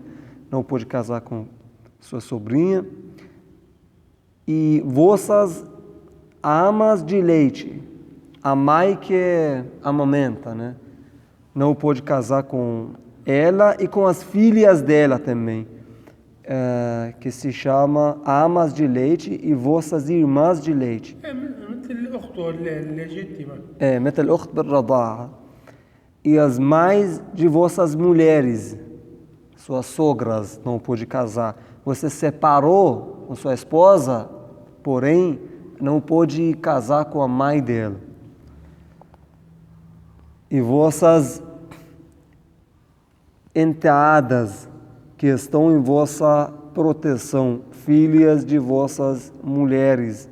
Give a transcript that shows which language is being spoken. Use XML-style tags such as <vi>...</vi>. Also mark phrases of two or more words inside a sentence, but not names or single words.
<pt>Não pode casar com sua sobrinha. E vossas amas de leite, a mãe que amamenta, né? Não pode casar com ela e com as filhas dela também, que se chama amas de leite e vossas irmãs de leite.</pt> <ar>مثل أخته الليجيتيمة. مثل الأخت بالرضاعة.</ar> <pt>E as mães de vossas mulheres, suas sogras, não pode casar. Você separou com sua esposa, porém não pode casar com a mãe dela. E vossas enteadas que estão em vossa proteção, filhas de vossas mulheres.</pt>